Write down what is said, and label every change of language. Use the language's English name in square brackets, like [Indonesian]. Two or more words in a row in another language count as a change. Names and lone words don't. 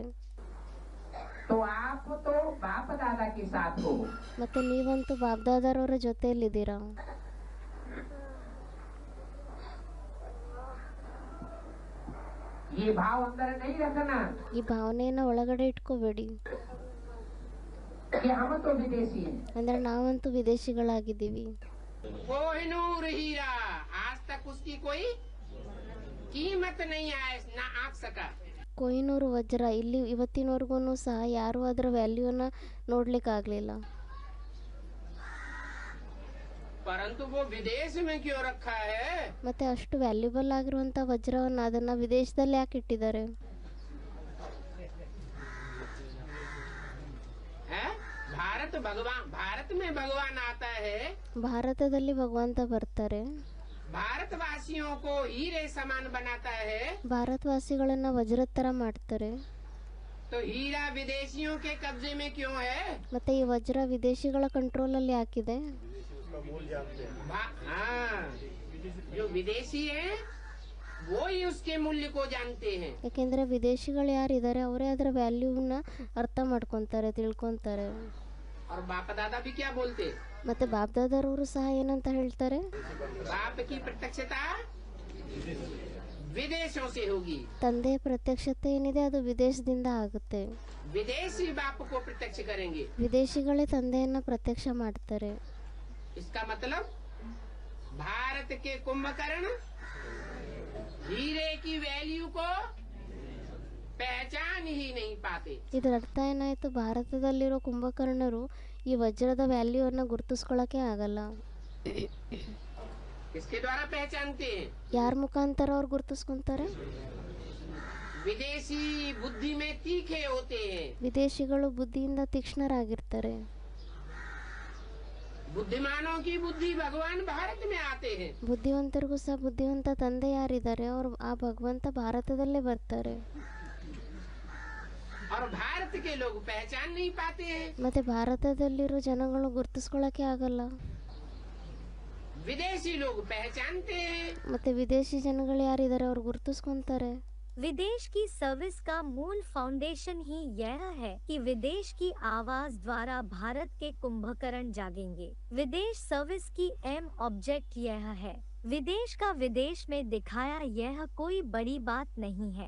[Hindi] तो आप तो बाप दादा के साथ हो, [Kannada] ಮತ್ತು ನೀವಂತೂ ಬಾಬ್ದಾದರವರ ಜೊತೆಯಲ್ಲಿದ್ದೀರಾ. [Hindi] ये भाव अंदर नहीं रखना [Kannada] ಈ ಭಾವನೆಯನ್ನು ಒಳಗಡೆ ಇಟ್ಕೋಬೇಡಿ. [Hindi] कि हम तो विदेशी हैं। [Kannada] ಅಂದರೆ ನಾವಂತೂ ವಿದೇಶಿಗಳಾಗಿದ್ದೀವಿ. [Hindi] कोहिनूर हीरा, आज तक उसकी कोई कीमत नहीं आए ना आंक सका। [Kannada] ಕೊಹಿನೂರು ವಜ್ರ, ಇಲ್ಲಿ ಇವತ್ತಿನವರೆಗೂ ಸಹ ಯಾರೂ ಅದರ ವ್ಯಾಲ್ಯೂನ ನೋಡ್ಲಿಕ್ಕಾಗಲಿಲ್ಲ. [Hindi] परंतु वो विदेश में क्यों रखा है? [Kannada] ಮತ್ತೆ ಅಷ್ಟು ವ್ಯಾಲ್ಯೂಬಲ್ ಆಗಿರುವಂಥ ವಜ್ರವನ್ನು ಅದನ್ನು ವಿದೇಶದಲ್ಲಿ ಯಾಕೆ ಇಟ್ಟಿದ್ದಾರೆ? [Hindi] है भारत में भगवान आता है, [Kannada] ಭಾರತದಲ್ಲಿ ಭಗವಂತ ಬರ್ತಾರೆ, [Hindi] भारतवासियों को हीरे समान बनाता है। [Kannada] ಭಾರತವಾಸಿಗಳನ್ನ ವಜ್ರದ ಥರ ಮಾಡ್ತಾರೆ. [Hindi] तो हीरा विदेशियों के कब्जे में क्यों है? [Kannada] ಮತ್ತೆ ಈ ವಜ್ರ ವಿದೇಶಿಗಳ ಕಂಟ್ರೋಲಲ್ಲಿ ಯಾಕಿದೆ? [Hindi] हाँ, जो विदेशी है वो ही उसके मूल्य को जानते हैं। [Kannada] ಯಾಕೆಂದರೆ ವಿದೇಶಿಗಳು ಯಾರಿದ್ದಾರೆ ಅವರೇ ಅದರ ವ್ಯಾಲ್ಯೂನ ಅರ್ಥ ಮಾಡ್ಕೊತಾರೆ, ತಿಳ್ಕೊತಾರೆ. [Hindi] और बाप दादा भी क्या बोलते? [Kannada] ಮತ್ತೆ ಬಾಬ್ದಾದರವರು ಸಹ ಏನಂತ ಹೇಳ್ತಾರೆ? [Hindi] बाप की प्रत्यक्षता विदेशों से होगी, [Kannada] ತಂದೆಯ ಪ್ರತ್ಯಕ್ಷತೆ ಏನಿದೆ ಅದು ವಿದೇಶದಿಂದ ಆಗುತ್ತೆ. [Hindi] विदेशी बाप को प्रत्यक्ष करेंगे। [Kannada] ವಿದೇಶಿಗಳೇ ತಂದೆಯನ್ನ ಪ್ರತ್ಯಕ್ಷ ಮಾಡ್ತಾರೆ. [Hindi] इसका मतलब भारत के कुंभकर्ण हीरे की वैल्यू को पहचान ही नहीं पाते। [Kannada] ಇದರ ಅರ್ಥ ಏನಾಯ್ತು? ಭಾರತದಲ್ಲಿರೋ ಕುಂಭಕರ್ಣರು ಈ ವಜ್ರದ ವ್ಯಾಲ್ಯೂವನ್ನು ಗುರುತಿಸ್ಕೊಳ್ಳೋಕೆ ಆಗಲ್ಲ. [Hindi] किसके द्वारा पहचानते हैं? [Kannada] ಯಾರ ಮುಖಾಂತರ ಅವ್ರು ಗುರುತಿಸ್ಕೊಂತಾರೆ? [Hindi] विदेशी बुद्धि में तीखे होते हैं। [Kannada] ವಿದೇಶಿಗಳು ಬುದ್ಧಿಯಿಂದ ತೀಕ್ಷ್ಣರಾಗಿರ್ತಾರೆ. [Hindi] बुद्धिमानों की बुद्धि भगवान भारत में आते हैं। [Kannada] ಬುದ್ಧಿವಂತರಿಗೂ ಸಹ ಬುದ್ಧಿವಂತ ತಂದೆ ಯಾರಿದ್ದಾರೆ ಅವರು ಆ ಭಗವಂತ ಭಾರತದಲ್ಲೇ ಬರ್ತಾರೆ. [Hindi] और भारत के लोग पहचान नहीं पाते हैं। [Kannada] ಮತ್ತೆ ಭಾರತದಲ್ಲಿರೋ ಜನಗಳು ಗುರುತಿಸ್ಕೊಳ್ಳೋಕೆ ಆಗಲ್ಲ. [Hindi] विदेशी लोग पहचानते हैं। [Kannada] ಮತ್ತೆ ವಿದೇಶಿ ಜನಗಳು ಯಾರಿದ್ದಾರೆ ಅವ್ರು ಗುರುತಿಸ್ಕೊಂತಾರೆ. [Hindi] विदेश की सर्विस का मूल फाउंडेशन ही यह है कि विदेश की आवाज द्वारा भारत के कुंभकर्ण जागेंगे। विदेश सर्विस की [English] aim object [Hindi] यह है। विदेश का विदेश में दिखाया यह कोई बड़ी बात नहीं है।